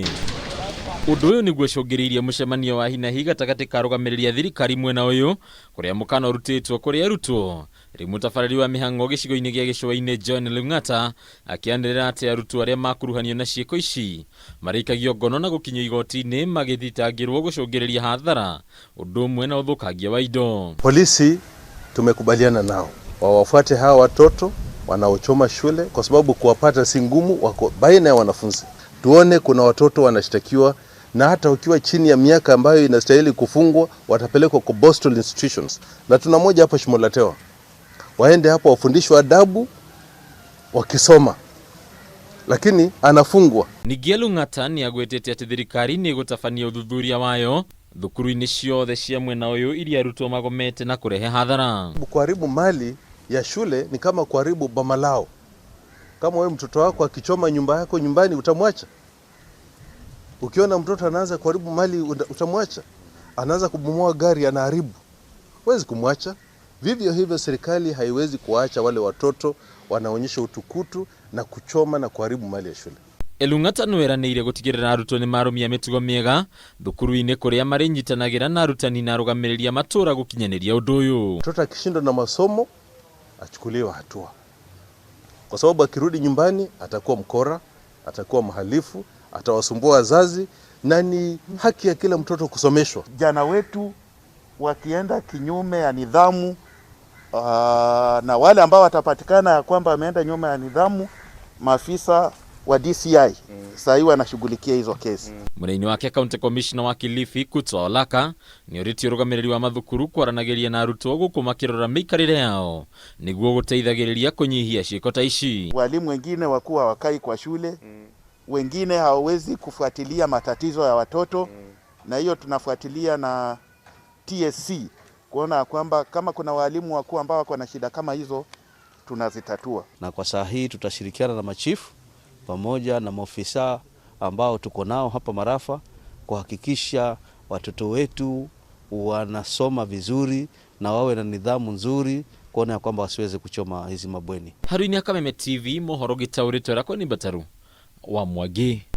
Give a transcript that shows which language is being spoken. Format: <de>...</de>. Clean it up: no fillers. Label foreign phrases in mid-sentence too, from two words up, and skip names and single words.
<ki>Ũndũ ũyũ nĩguo ũcũngĩrĩirie mũcemanio wa hinahi gatagatĩ ka arũgamĩrĩri a thirikari mwena ũyũ kũrĩa mũkana ũrutĩtwo kũrĩ arutwo. Rĩu mũtabarĩri wa mĩhang'o gĩcigo-inĩ gĩa gĩcũa-inĩ John Lung'ata akĩanĩrĩra atĩ arutwo arĩa makuruhanio na ciĩko ici marĩikagio ngono na gũkinyio igoti-inĩ magĩthitangĩrwo gũcũngĩrĩria hathara ũndũ ũmwe na ũthũkangia wa indo.</ki> <sw>Polisi tumekubaliana nao wawafuate hawa watoto wanaochoma shule kwa sababu kuwapata si ngumu, wako baina ya wanafunzi. Tuone kuna watoto wanashtakiwa na hata ukiwa chini ya miaka ambayo inastahili kufungwa watapelekwa kwa Boston institutions. Na tuna moja hapa Shimolatewa. Waende hapo wafundishwe adabu wakisoma. Lakini anafungwa.</sw> <ki>Ningĩ Lung'ata nĩagwetete atĩ thirikari nĩ gũtabania ũthuthuria wayo thukuru-inĩ ciothe cia mwena ũyũ iria arutwo magomete na kũrehe hathara.</ki> <sw>Kuharibu mali ya shule ni kama kuharibu boma lao. Kama wewe mtoto wako akichoma nyumba yako nyumbani utamwacha? Ukiona mtoto anaanza kuharibu mali utamwacha? Anaanza kubomoa gari anaharibu, huwezi kumwacha. Vivyo hivyo serikali haiwezi kuacha wale watoto wanaonyesha utukutu na kuchoma na kuharibu mali ya shule.</sw> <ki>Lung'ata nĩweranĩire gũtigĩrĩra arutwo nĩ marũmia mĩtugo mĩega thukuru-inĩ kũrĩa marĩnyitanagĩra na arutani na arũgamĩrĩri a matũũra gũkinyanĩria ũndũ ũyũ.</ki> <sw>Mtoto akishindwa na masomo achukuliwe hatua, kwa sababu akirudi nyumbani atakuwa mkora, atakuwa mhalifu, atawasumbua wazazi, na ni haki ya kila mtoto kusomeshwa. Jana wetu wakienda kinyume ya nidhamu na wale ambao watapatikana ya kwamba wameenda nyuma ya nidhamu, maafisa wa DCI sasa wanashughulikia hizo kesi.</sw> <ki>Mũnini wake</ki> <en>County Commissioner</en> <ki>wa Kilifi Kutwa Olaka nĩorĩtie ũrũgamĩrĩri wa mathukuru kwaranagĩria na arutwo gũkũ makĩrora mĩikarĩre yao nĩguo gũteithagĩrĩria kũnyihia ciĩko ta ici.</ki> <sw>Walimu wengine wakuwa wakai kwa shule, wengine hawawezi kufuatilia matatizo ya watoto, na hiyo tunafuatilia na TSC kuona kwamba kama kuna walimu wakuu ambao wako na shida kama hizo tunazitatua. Na kwa saa hii tutashirikiana na machifu pamoja na maofisa ambao tuko nao hapa Marafa kuhakikisha watoto wetu wanasoma vizuri na wawe na nidhamu nzuri, kuona kwamba wasiweze kuchoma hizi mabweni.</sw> <ki>Harũinĩ Kameme TV mohoro gĩtaũrĩtwo rakwa nĩ Bataru wa Mwangi.</ki>